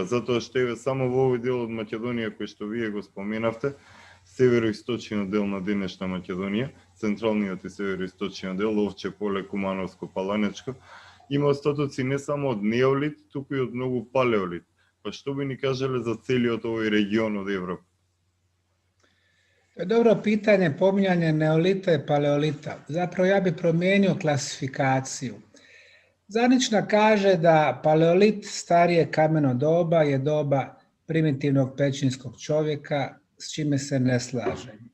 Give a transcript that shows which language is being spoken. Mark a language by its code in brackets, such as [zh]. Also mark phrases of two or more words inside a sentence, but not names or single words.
[mk] Затоа што е само во овој дел од Македонија кој што вие го споменавте, североисточниот дел на денешна Македонија, централниот и североисточниот дел, Овче поле, Кумановско, Паланечко, има остатоци не само од неолит, туку и од многу палеолит. Па што би ни кажале за целиот овој регион од Европа? [bs] To je dobro pitanje, pominjanje neolita i paleolita. Zapravo ja bih promijenio klasifikaciju. Zvanična kaže da paleolit, starije kameno doba, je doba primitivnog pećinskog čovjeka, s čime se ne slažem.